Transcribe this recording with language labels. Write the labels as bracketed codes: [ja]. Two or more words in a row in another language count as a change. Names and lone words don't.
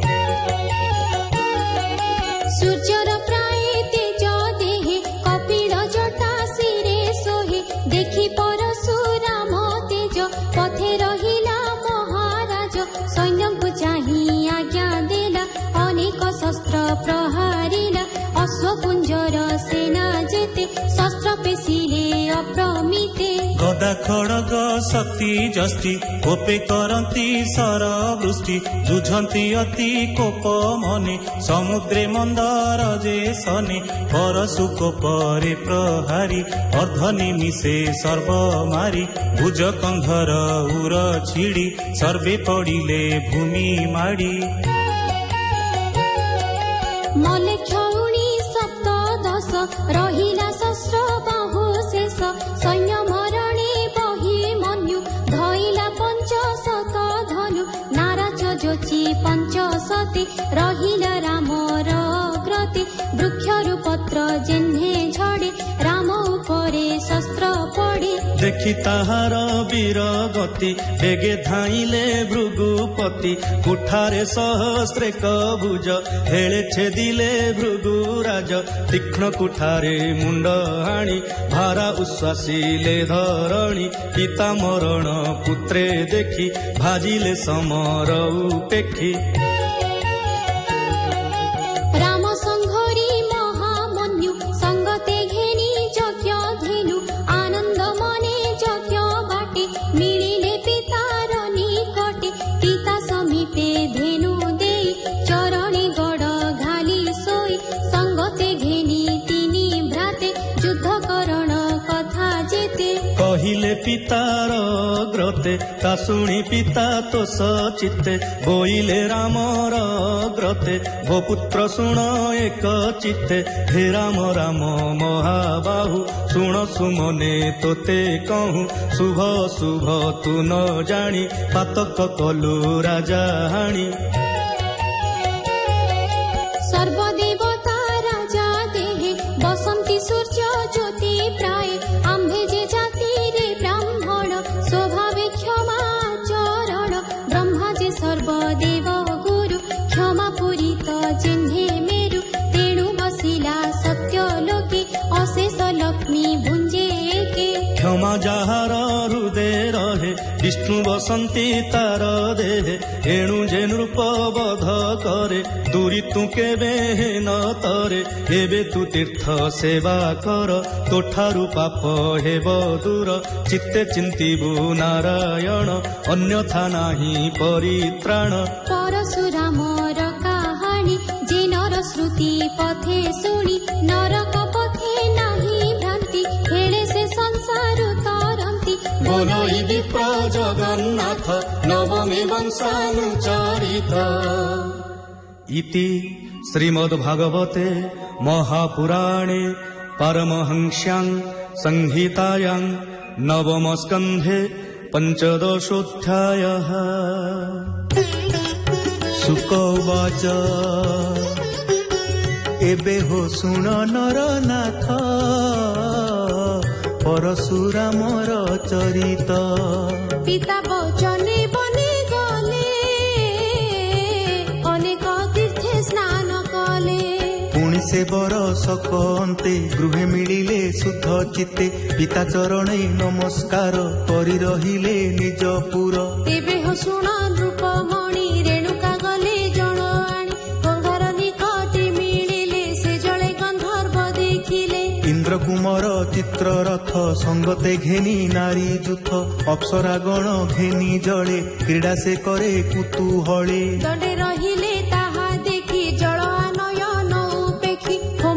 [or] ସୂର୍ଯ୍ୟର ପ୍ରାୟ ତେଜ ଦେହେ କପିଳ ଜଟା ଶିରେ ସୋହେ ଦେଖି ପରଶୁରାମ ତେଜ ପଥେ ରହିଲା ମହାରାଜ ସୈନ୍ୟଙ୍କୁ ଚାହିଁ ଆଜ୍ଞା ଦେଲା ଅନେକ ଶସ୍ତ୍ର ପ୍ରହାରିଲା ଅଶ୍ୱପୁଞ୍ଜର ସେନା ଯେତେ ଶସ୍ତ୍ର ପେଶିଲେ ଅପ୍ରମିତେ ଗଦା ଖଡ଼ଗ ଶକ୍ତି ଯଷ୍ଟି କୋପେ କରତି ସର ବୃଷ୍ଟି ଯୁଝନ୍ତି ଅତି କୋପ ମନେ ସମୁଦ୍ରେ ମନ୍ଦର ଯେ ସନେ ପରଶୁ କୋପରେ ପ୍ରହାରି ଅର୍ଦ୍ଧନିମିଷେ ସର୍ବ ମାରି ଭୁଜ କନ୍ଧର ଉର ଛିଡ଼ି ସର୍ବେ ପଡ଼ିଲେ ଭୂମି ମାଡ଼ି ମଲେ କ୍ଷୌଣୀ ସପ୍ତଦଶ ରହିଲା ଶସ୍ତ୍ର ବାହୁ ଶେଷ ସୈନ୍ୟ ମରଣେ ବହି ମନ୍ୟୁ ଧଇଲା ପଞ୍ଚଶତ ଧନୁ ନାରାଜ ଯୋଚି ପଞ୍ଚଶତୀ ରହିଲା ରାମର ଅଗ୍ରତି ବୃକ୍ଷରୁ ପତ୍ର ଯେହ୍ନେ ଝଡ଼େ ରାମ ଉପରେ ଶସ୍ତ୍ର ପଡ଼େ ଦେଖି ତାହାର ବୀର ଗତି ବେଗେ ଧାଇଁଲେ ଭୃଗୁପତି କୁଠାରେ ସହସ୍ରେ କଭୁଜ ହେଲେ ଛେଦିଲେ ଭୃଗୁରାଜ ତୀକ୍ଷ୍ଣ କୁଠାରେ ମୁଣ୍ଡ ହାଣି ଭାରା ଉଶ୍ୱାସିଲେ ଧରଣୀ ପିତା ମରଣ ପୁତ୍ରେ ଦେଖି ଭାଜିଲେ ସମର ଉପେକ୍ଷି ରାମ ସଂଘରି ମହାମନ୍ୟୁ ସଙ୍ଗତେ ଘେନି ଯଜ୍ଞ ଧେନୁ ଆନନ୍ଦ ମନେ ଯଜ୍ଞ ବାଟେ ମିଳିଲେ ପିତାର ନିକଟେ ପିତା ସମୀପେ ଧେନୁ ଦେଇ ଚରଣେ ଗଡ଼ ଘାଲି ସୋଇ ସଙ୍ଗତେ ଘେନି ତିନି ଭ୍ରାତେ ଯୁଦ୍ଧ କରଣ କଥା ଯେତେ କହିଲେ ପିତାର ଗ୍ରତେ ତା ଶୁଣି ପିତା ତୋ ସଚିତେ ବୋଇଲେ ରାମର ଗ୍ରତେ ଭୋ ପୁତ୍ର ଶୁଣ ଏକ ଚିତ୍ତେ ହେ ରାମ ରାମ ମହାବାହୁ ଶୁଣ ସୁମନେ ତୋତେ କହୁଁ ଶୁଭ ଶୁଭ ତୁ ନ ଜାଣି ପାତକ କଲୁ ରାଜା ହାଣି ସର୍ବଦେବତା ରାଜା ଦେହେ ବସନ୍ତି ସୂର୍ଯ୍ୟ ଜ୍ୟୋତି ପ୍ରାୟ ଆମ୍ଭେ ଯେ ଜାତି ରେ ବ୍ରାହ୍ମଣ ସ୍ୱଭାବେ କ୍ଷମା ଚରଣ ବ୍ରହ୍ମା ଯେ ସର୍ବଦେବ ଗୁରୁ କ୍ଷମା ପୂରିତ ଯିହ୍ନେ ମେରୁ ତେଣୁ ବସିଲା ସତ୍ୟ ଲୋକେ ଅଶେଷ ଲକ୍ଷ୍ମୀ ଭୁଞ୍ଜେ କେ କ୍ଷମା ଯାହାର ହୃଦୟ ରହେ ବିଷ୍ଣୁ ବସନ୍ତି ତାର ଦେହେ ଏଣୁ ଯେ ନୃପ ବଧ କରେ ଦୂରି ତୁ କେବେ ନ ତରେ ହେବେ ତୁ ତୀର୍ଥ ସେବା କର ତୋଠାରୁ ପାପ ହେବ ଦୂର ଚିତ୍ତେ ଚିନ୍ତିବୁ ନାରାୟଣ ଅନ୍ୟଥା ନାହିଁ ପରିତ୍ରାଣ ପରଶୁରାମର କାହାଣୀ ଯେ ନର ଶ୍ରୁତି ପଥେ ଶୁଣି ନରକ ପଥେ ନାହିଁ ଭ୍ରାନ୍ତି ହେଲେ ସେ ସଂସାର ତରନ୍ତି ବୋଲୋଇ ବିପ୍ର ଜଗନ୍ନାଥ ନବମେ ବଂଶାନୁଚରିତ [sa] इति श्रीमद्भागवते महापुराणे परमहंस्यां संहितायां नवमस्कन्धे पंचदशोऽध्यायः। शुक उवाच [or] ଏବେ ହୋ ଶୁଣ ନରନାଥ ପରଶୁରାମର ଚରିତ ପିତା ବଚନେ ବନେ ଗଲେ ଅନେକ ତୀର୍ଥେ ସ୍ନାନ କଲେ ପୁଣି ସେ ବରସ କହତେ ଗୃହେ ମିଳିଲେ ଶୁଦ୍ଧ ଚିତ୍ତେ ପିତା ଚରଣେ ନମସ୍କାର କରି ରହିଲେ ନିଜ ପୁର ତେବେ ହୋ ଶୁଣ ନୃପମଣି ରେଣୁକା ଗଲେ ଜଣ ଆଣି ଗଙ୍ଗାର ନିକଟେ ମିଳିଲେ ସେ ଜଳେ ଗନ୍ଧର୍ବ ଦେଖିଲେ ଇନ୍ଦ୍ର କୁମାର ଚିତ୍ର ରଥ ସଙ୍ଗତେ ଘେନି ନାରୀ ଯୂଥ ଅପ୍ସରାଗଣ ଘେନି ଜଳେ କ୍ରୀଡ଼ା ସେ କରେ କୁତୂହଳେ ଦଣ୍ଡେ ରହିଲେ ତାହା ଦେଖି ଜଳ ଆନୟନ ଉପେକ୍ଷି